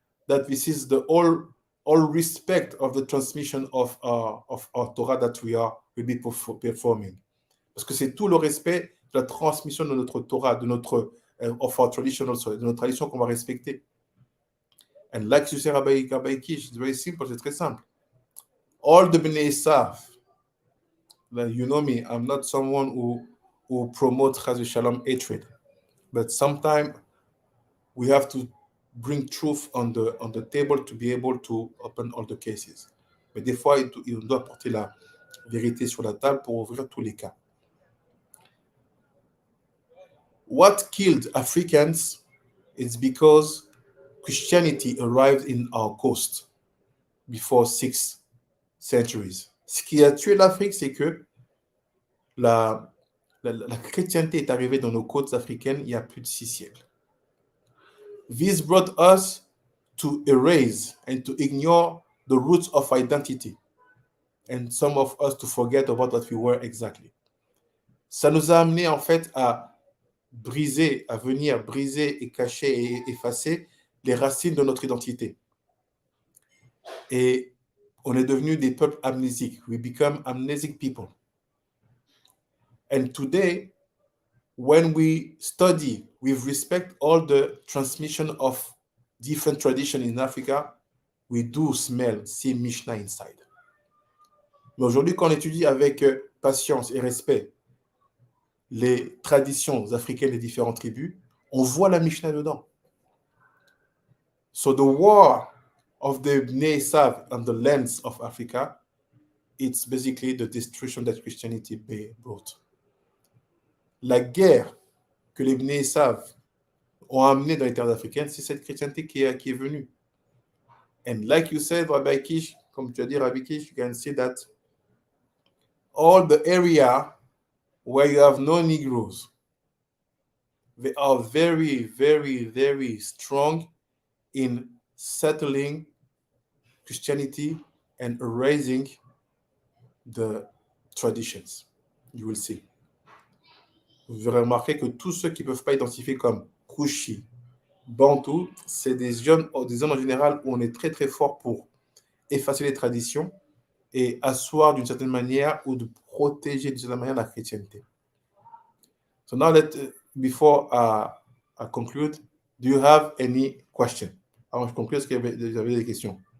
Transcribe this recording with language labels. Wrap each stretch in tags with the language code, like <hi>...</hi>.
<en>That this is the all respect of the transmission of our Torah that will be performing.</en> <fr>Parce que c'est tout le respect de la transmission de notre Torah, de notre</fr> <en>of our tradition also,</en> <fr>de notre tradition qu'on va respecter.</fr> <en>And like you say, Rabbi Kish, it's very simple,</en> <fr>c'est très simple.</fr> <en>All the Bnei Esav, you know me, I'm not someone who promotes Chas v'Shalom hatred, but sometimes we have to bring truth on the table to be able to open all the cases.</en> <fr>Mais des fois, il doit porter la vérité sur la table pour ouvrir tous les cas.</fr> <en>What killed Africans is because Christianity arrived in our coast before 6 centuries.</en> <fr>Ce qui a tué l'Afrique, c'est que la chrétienté est arrivée dans nos côtes africaines il y a plus de 6 siècles.</fr> <en>This brought us to erase and to ignore the roots of identity, and some of us to forget about what we were exactly.</en> <fr>Ça nous a amené en fait à venir briser et cacher et effacer les racines de notre identité. Et on est devenu des peuples amnésiques.</fr> <en>We become amnesic people. And today, when we study with respect all the transmission of different traditions in Africa, we do see Mishnah inside.</en> <fr>Mais aujourd'hui, quand on étudie avec patience et respect les traditions africaines des différentes tribus, on voit la Mishnah dedans.</fr> <en>So the war of the Bnei Esav on the lands of Africa, it's basically the destruction that Christianity brought.</en> <fr>La guerre que les Bnei Esav ont amenée dans les terres africaines, c'est cette chrétienté qui est venue.</fr> <en>And like you said, Rabbi Kish,</en> <fr>comme tu as dit, Rabbi Kish,</fr> <en>you can see that all the area where you have no Negroes, they are very, very, very strong in settling Christianity and erasing the traditions. You will see.</en> <fr>Vous aurez remarqué que tous ceux qui ne peuvent pas identifier comme Kushi, Bantu, c'est des zones en général où on est très très fort pour effacer les traditions et asseoir d'une certaine manière ou de protéger d'une certaine manière la chrétienté.</fr> <en>So now before I conclude, do you have any question?</en> <fr>Avant de conclure, est-ce que vous avez des questions?</fr>